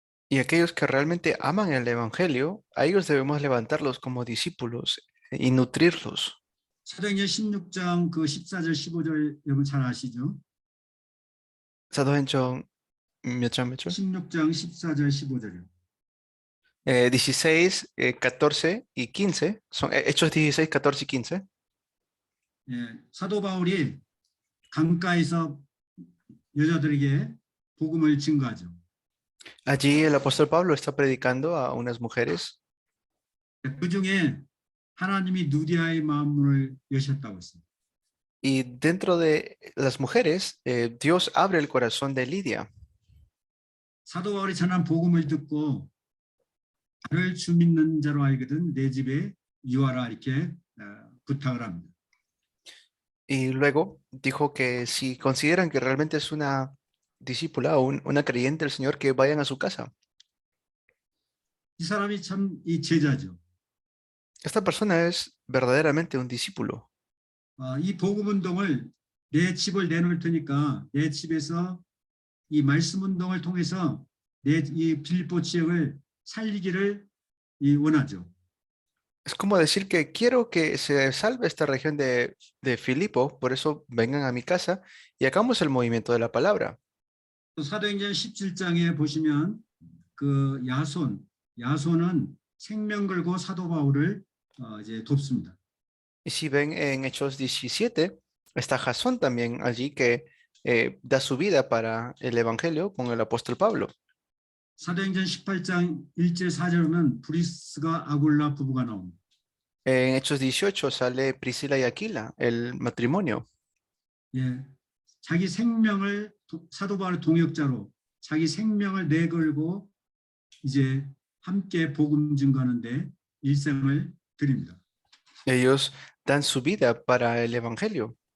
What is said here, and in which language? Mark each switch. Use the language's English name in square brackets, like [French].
[Spanish] Y aquellos que realmente aman el evangelio, a ellos debemos levantarlos como discípulos y nutrirlos. [Korean] 사도행전 16장 그 14절 15절 여러분 잘 아시죠? 사도행전 몇 장? 16장 14절 15절이요. [Spanish] 16, 14 y 15. Son Hechos 16, 14 y 15. [Korean] 사도 바울이 강가에서 여자들에게 복음을 증거하죠. [Spanish] Allí el apóstol Pablo está predicando a unas mujeres. [Korean] 그 중에 하나님이 누디아의 마음을 여셨다고 했습니다. [Spanish] Y dentro de las mujeres, Dios abre el corazón de Lidia. [Korean] 사도 바울이 전한 복음을 듣고 나를 주 믿는 자로 알거든 내 집에 유하라 이렇게 부탁을 합니다. [Spanish] Y luego dijo que si consideran que realmente es una discípula o una creyente del Señor, que vayan a su casa. [Korean] 이 사람이 참 이 제자죠. [Spanish] Esta persona es verdaderamente un discípulo. [Korean] 이 복음 운동을 내 집을 내놓을 테니까 내 집에서 이 말씀 운동을 통해서 내 이 빌립보 지역을 살리기를 원하죠. [Spanish] Es como decir que quiero que se salve esta región de Filipo, por eso vengan a mi casa y hagamos el movimiento de la palabra. [Korean] 또 사도행전 17장에 보시면 그 야손은 생명 걸고 사도 바울을 이제 돕습니다. [Spanish] Y si ven en Hechos 17, está Jasón también allí que da su vida para el evangelio con el apóstol Pablo. [Korean] 사도행전 18장 1절 4절은 브리스가 아굴라 부부가 나옵니다. [Spanish] En Hechos 18 sale Priscila y Aquila, el matrimonio. [Korean] 예, 자기 생명을 사도 바울의 동역자로 자기 생명을 내걸고 이제 함께 복음 증거하는데 일생을 드립니다. [Spanish] Ellos dan su vida para el evangelio.